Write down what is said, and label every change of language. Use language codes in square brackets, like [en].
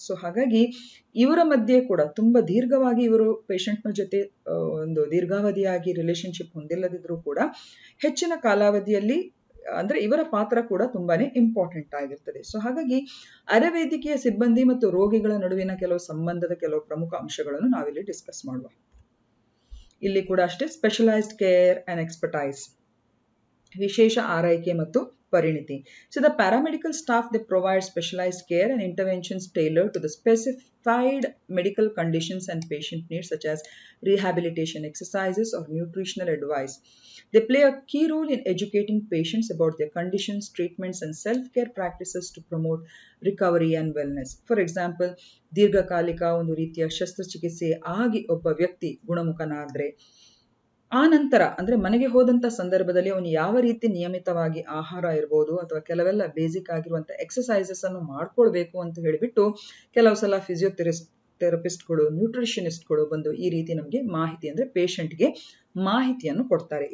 [kn] So ಹಾಗಾಗಿ ಇವರ ಮಧ್ಯೆ ಕೂಡ ತುಂಬಾ ದೀರ್ಘವಾಗಿ ಇವರು ಪೇಷಂಟ್ನ ಜೊತೆ ಒಂದು ದೀರ್ಘಾವಧಿಯಾಗಿ ರಿಲೇಶನ್ಶಿಪ್ ಹೊಂದಿಲ್ಲದಿದ್ರೂ ಕೂಡ ಹೆಚ್ಚಿನ ಕಾಲಾವಧಿಯಲ್ಲಿ ಅಂದ್ರೆ ಇವರ ಪಾತ್ರ ಕೂಡ ತುಂಬಾನೇ ಇಂಪಾರ್ಟೆಂಟ್ ಆಗಿರ್ತದೆ. ಸೊ ಹಾಗಾಗಿ ಅರೆವೈದ್ಯಕೀಯ ಸಿಬ್ಬಂದಿ ಮತ್ತು ರೋಗಿಗಳ ನಡುವಿನ ಕೆಲವು ಸಂಬಂಧದ ಕೆಲವು ಪ್ರಮುಖ ಅಂಶಗಳನ್ನು ನಾವಿಲ್ಲಿ ಡಿಸ್ಕಸ್ ಮಾಡುವ. ಇಲ್ಲಿ ಕೂಡ ಅಷ್ಟೇ [en] specialised care and expertise, [kn] ವಿಶೇಷ ಆರೈಕೆ ಮತ್ತು ಪರಿಣಿತಿ. [en] So the paramedical staff, they provide specialized care and interventions tailored to the specified medical conditions and patient needs, such as rehabilitation exercises or nutritional advice. They play a key role in educating patients about their conditions, treatments, and self-care practices to promote recovery and wellness. For example, [kn] ದೀರ್ಘಕಾಲಿಕ ಒಂದು ರೀತಿಯ ಶಸ್ತ್ರಚಿಕಿತ್ಸೆ ಆಗಿ ಒಬ್ಬ ವ್ಯಕ್ತಿ ಗುಣಮುಖನಾದ್ರೆ ಆ ನಂತರ ಅಂದ್ರೆ ಮನೆಗೆ ಹೋದಂತ ಸಂದರ್ಭದಲ್ಲಿ ಅವನು ಯಾವ ರೀತಿ ನಿಯಮಿತವಾಗಿ ಆಹಾರ ಇರ್ಬೋದು ಅಥವಾ ಕೆಲವೆಲ್ಲ ಬೇಸಿಕ್ ಆಗಿರುವಂತ ಎಕ್ಸಸೈಸಸ್ ಅನ್ನು ಮಾಡ್ಕೊಳ್ಬೇಕು ಅಂತ ಹೇಳಿಬಿಟ್ಟು ಕೆಲವು ಸಲ ಫಿಸಿಯೋಥೆರಪಿಸ್ಟ್ಗಳು, ನ್ಯೂಟ್ರಿಷನಿಸ್ಟ್ಗಳು ಬಂದು ಈ ರೀತಿ ನಮಗೆ ಮಾಹಿತಿ ಅಂದ್ರೆ ಪೇಷಂಟ್ಗೆ ಮಾಹಿತಿಯನ್ನು ಕೊಡ್ತಾರೆ.